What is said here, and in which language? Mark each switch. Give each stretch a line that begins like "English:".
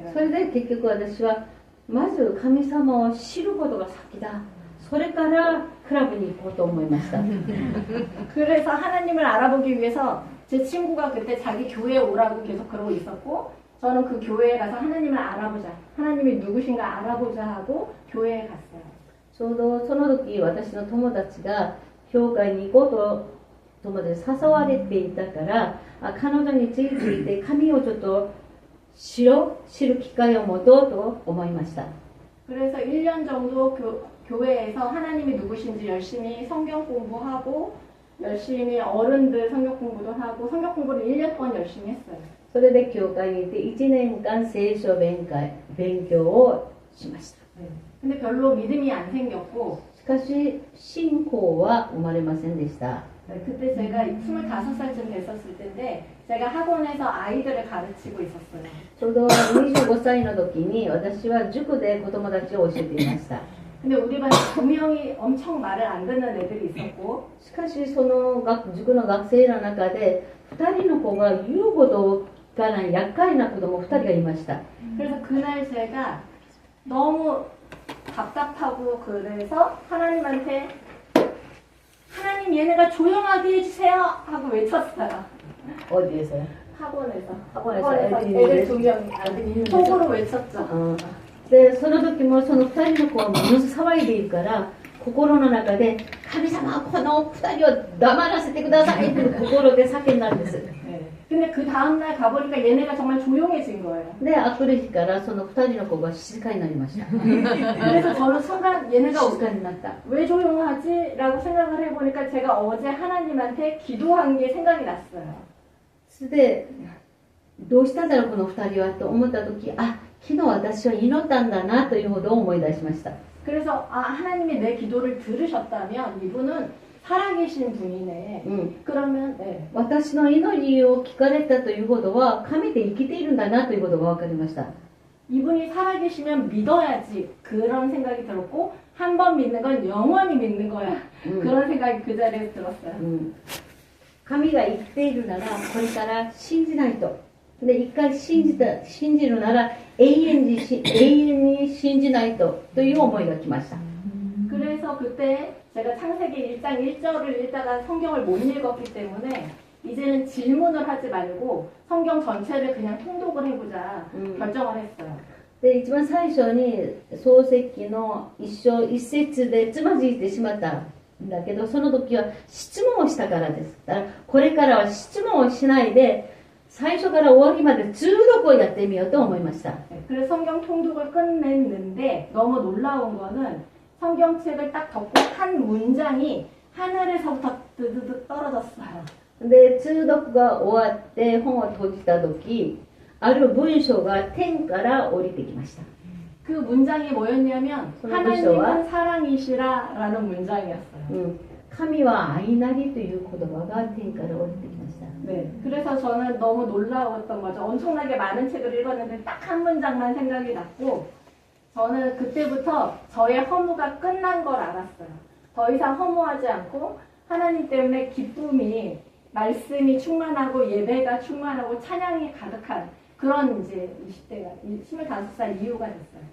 Japanese: それ
Korean: 생각이.
Japanese: で結局私はまず神様を知ることが先だ。それからクラブに行こうと思いました。
Korean: 그래서 하나님을 알아보기 위해서 제 친구가 그때 자기 교회에 오라고 계속 그러고 있었고 저는 그 교회에 가서 하나님을 알아보자. 하나님이 누구신가 알아보자 하고 교회에 갔어요.
Japanese: ちょうどその時私の友達が教会に行こうと友達に誘われていたから彼女について神をちょっと知る機会を持とうと思いました。
Korean: 그래서 1년 정도 교회에서 하나님이 누구신지 열심히 성경 공부하고 열심히 어른들 성경 공부도 하고 성경 공부를 1년 동안 열심히 했어요.
Japanese: それで教会に行って1年間聖書勉強をしました。
Korean: 근데 별로 믿음이 안 생겼고
Japanese: しかし信仰は生まれませんでした。
Korean: 그때 제가 25살쯤 됐었을 텐데 제가 학원에서 아이들을 가르치고 있었어요.
Japanese: ちょうど25歳の時に私は塾で子供たちを教えていました。
Korean: 근데 우리 반에 2명이 엄청 말을 안 듣는 애들이 있었고
Japanese: しかしその塾の学生の中で2人の子が言うことがない厄介な子供2人がいました。
Korean: 그래서 그날 제가 너무 답답하고 그래서 하나님한테 하나님 얘네가 조용하게 해주세요 하고 외쳤어요. 어디에서요? 학원에서 학원에서 애들 2명 속으로 외쳤죠.
Japanese: でその時もその2人の子はものすごく騒いでいるから心の中で神様この2人を黙らせてくださいって心で叫んだんです。
Korean: 근데 그 다음날 가보니까 얘네가 정말 조용해진 거예요.
Japanese: であくる日からその2人の子が静かになりました。
Korean: 그래서 저는 순간 얘네가
Japanese: 静かになった。
Korean: 왜 조용하지? 라고 생각을 해보니까 제가 어제 하나님한테 기도한 게 생각이 났어요.
Japanese: それでどうしたんだろうこの2人はと思った時昨日私は祈ったんだなというほど思い出しました。
Korean: 그래서 하나님이 내 기도를 들으셨다면 이분은 살아계신 분이네. 그러면
Japanese: 私の祈りを聞かれたということは神で生きているんだなということが分かりました。
Korean: 이분이 살아계시면 믿어야지 그런 생각이 들었고 한 번 믿는 건 영원히 믿는 거야. 그런 생각이 그 자리에서 들었어요.
Japanese: 神が生きているならこれから信じないと。で一回信じるなら永遠に信じないとという思いが来ました。
Korean: 그래서 그때 제가 창세기 1장 1절을 읽다가 성경을 못 읽었기 때문에 이제는 질문을 하지 말고 성경 전체를 그냥 통독을 해보자 결정을 했어요.
Japanese: で一番最初に創世記の一節でつまずいてしまったんだけどその時は質問をしたからです。だからこれからは質問をしないで最初から終わりまで通読をやってみようと思いました。
Korean: 그래서 성경 통독을 끝냈는데 너무 놀라운 거는 성경책을 딱 덮고 한 문장이 하늘에서부터 드드드 떨어졌어요.
Japanese: で通読が終わって本を閉じた時ある文章が天から降りてきました。
Korean: 그 문장이 뭐였냐면 하나님은 사랑이시라라는 문장이었어요.
Japanese: 神は愛なりという言葉が天から降りてきました。
Korean: 네, 그래서 저는 너무 놀라웠던 거죠. 엄청나게 많은 책을 읽었는데 딱 한 문장만 생각이 났고 저는 그때부터 저의 허무가 끝난 걸 알았어요. 더 이상 허무하지 않고 하나님 때문에 기쁨이 말씀이 충만하고 예배가 충만하고 찬양이 가득한 그런 이제 20대가 25살 이후가 됐어요.